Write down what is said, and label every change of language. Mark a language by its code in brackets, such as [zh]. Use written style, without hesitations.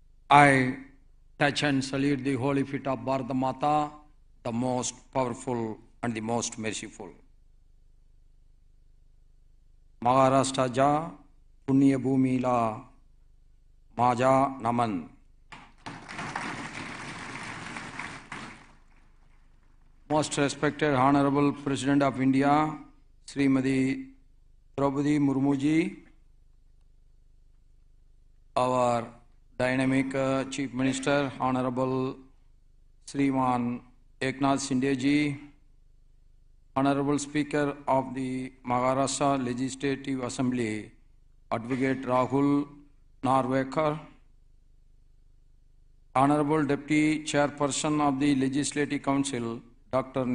[en] I touch and salute the holy feet of Bharata Mata, the most powerful and the most merciful. [mr] महाराष्ट्राच्या पुण्यभूमीला माझा नमन. [en] Most respected Honorable President of India, Srimati Draupadi Murmu ji, our dynamic Chief Minister, Honorable Sriman Eknath Shinde ji, Honorable Speaker of the Maharashtra Legislative Assembly, Advocate Rahul Narvekar, Honorable Deputy Chairperson of the Legislative Council, Dr.